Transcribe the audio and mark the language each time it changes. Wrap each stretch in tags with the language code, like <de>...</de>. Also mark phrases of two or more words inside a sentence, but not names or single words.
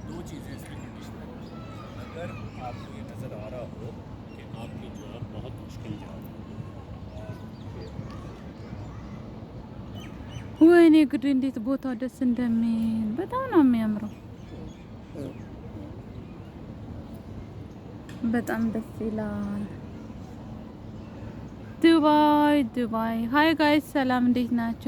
<hi>चीज़ें इसमें कंडीशनल हैं। अगर आपको ये नज़र आ रहा हो कि आपकी जॉब बहुत मुश्किल जॉब</hi> <am>ወይኔ ጉድ! እንዴት ቦታው ደስ እንደሚል በጣም ነው የሚያምረው። በጣም ደስ ይላል። ዱባይ ዱባይ። ሀይ ጋይስ ሰላም፣ እንዴት ናችሁ?</am>